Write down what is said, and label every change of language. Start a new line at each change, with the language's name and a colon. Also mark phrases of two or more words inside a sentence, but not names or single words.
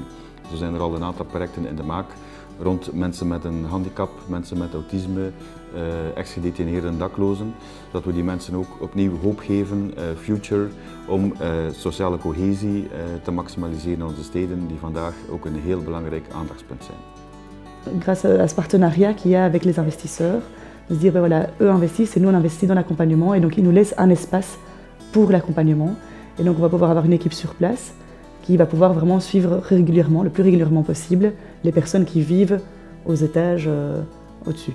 Dutch: Zo zijn er al een aantal projecten in de maak rond mensen met een handicap, mensen met autisme, ex-gedetineerden en daklozen, zodat we die mensen ook opnieuw hoop geven, future, om sociale cohesie te maximaliseren in onze steden, die vandaag ook een heel belangrijk aandachtspunt zijn.
French: Grâce à ce partenariat qu'il y a avec les investisseurs, de se dire ben voilà, eux investissent et nous on investit dans l'accompagnement et donc ils nous laissent un espace pour l'accompagnement et donc on va pouvoir avoir une équipe sur place qui va pouvoir vraiment suivre régulièrement, le plus régulièrement possible, les personnes qui vivent aux étages au-dessus.